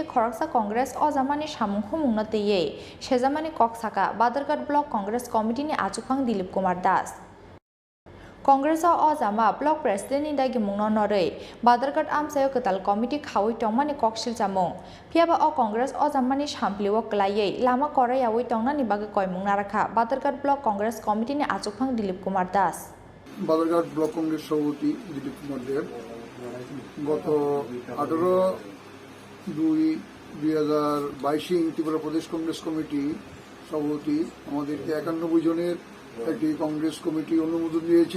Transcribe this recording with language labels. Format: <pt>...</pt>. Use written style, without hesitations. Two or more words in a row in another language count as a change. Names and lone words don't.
<trp>khoraksa Congress o jamani samung humungna teye sejamani koksaka Badarghat Block Congress Committee ni achukang Dilip Kumar Das Congress o jama</trp> <en>block president</en> <trp>ni dagi mungno norei Badarghat amsayo ketal committee khawi tongmani kokshil jamung phiaba o Congress o jamani sampliwo klaiye lama koraiawi tongnani bage koimung narakha Badarghat Block Congress Committee ni achukang Dilip Kumar Das</trp> <bn>বাদারঘাট ব্লক কংগ্রেস সভাপতি দিলীপ কুমার দেব গত 18/2/2022 ত্রিপুরা প্রদেশ কংগ্রেস কমিটি সভাপতি আমাদেরকে 91 জনের একটি কংগ্রেস কমিটি অনুমোদন দিয়েছেন।</bn>